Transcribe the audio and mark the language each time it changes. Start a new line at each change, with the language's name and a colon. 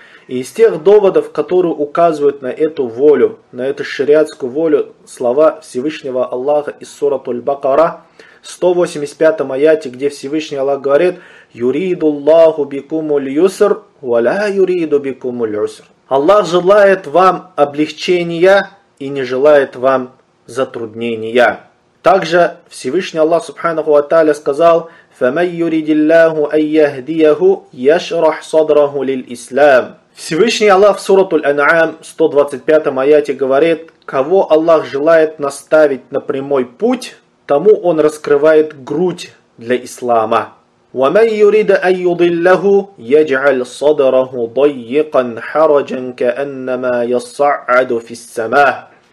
Russian: И из тех доводов, которые указывают на эту волю, на эту шариатскую волю, слова Всевышнего Аллаха из сурат Аль-Бакара, 185-м аяте, где Всевышний Аллах говорит
Arabic: «Юриду Аллаху бикуму льюср,
Russian: валя юриду бикуму льюср». Аллах желает вам облегчения и не желает вам затруднения. Также Всевышний Аллах, субханаху ва тааля, сказал
Arabic: فَمَنْ يُرِدِ اللَّهُ أَنْ يَهْدِيَهُ يَشْرَحْ صَدْرَهُ لِلْإِسْلَامِ.
Russian: Всевышний Аллах в сурату Аль-Анъам 125 аяте говорит, кого Аллах желает наставить на прямой путь, тому Он раскрывает грудь для ислама.
Arabic: وَمَنْ يُرِدَ أَنْ يُضِلَّهُ يَجْعَلْ صَدْرَهُ ضَيِّقًا حَرَجًا كَأَنَّمَا يَصَّعَّدُ فِي السَّمَاءِ.